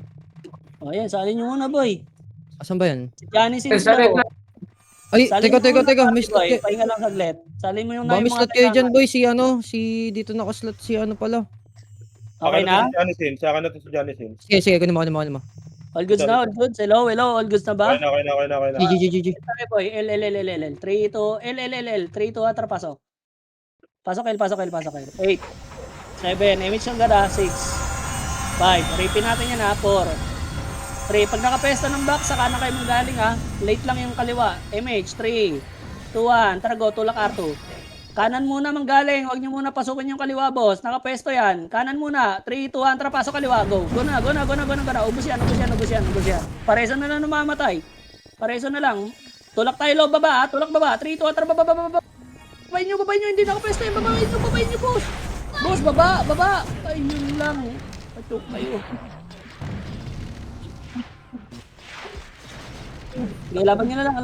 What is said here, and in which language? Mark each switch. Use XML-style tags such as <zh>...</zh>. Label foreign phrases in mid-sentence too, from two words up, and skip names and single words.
<tl>Ayan, salin nyo muna, boy. Asan ba yan? Si Johnny Sins daw. Ay, Salin teka. mo muna, Miss boy. slot. Pahinga lang saglit. Salin mo yung Ba,</tl> <en>miss slot</en> <tl>kayo dyan, boy. Si dito nakaslot si pala. Okay na? Sa akin na to si Johnny Sins. Sige, kunin mo.</tl> <en>All goods</en> <tl>na,</tl> <en>all goods.</en> <tl>Hello,</tl> <en>all goods</en> <tl>na ba? Okay na. GG. Okay, boy. L. 3 to L. 3 to atra pasok. Pasok L. 8, 7, image ng gada, 6, 5. Rapin natin yan ha. 4. 3. Pag nakapesta ng back, saka na kayo manggaling ha. Late lang yung kaliwa. MH. 3, 2, 1. Tara go, tulak R2. Kanan muna manggaling. Huwag nyo muna pasukin yung kaliwa, boss. Nakapesto yan. Kanan muna. 3, 2, 1. Tara, pasok kaliwa. Go. Go na, go na, go na, go na, go na. Ubus yan, ubus yan, ubus yan, ubus yan. Pareso na lang namamatay. Pareso na lang. Tulak tayo low, baba ha. Tulak baba. 3, 2, 1. Tara, baba, baba, baba. Babayin nyo. Hindi nakapesto yan. Babayin nyo, boss. Boss, baba, baba. Ay, yun lang. Patok kayo. Okay, laban nyo na lang.</tl>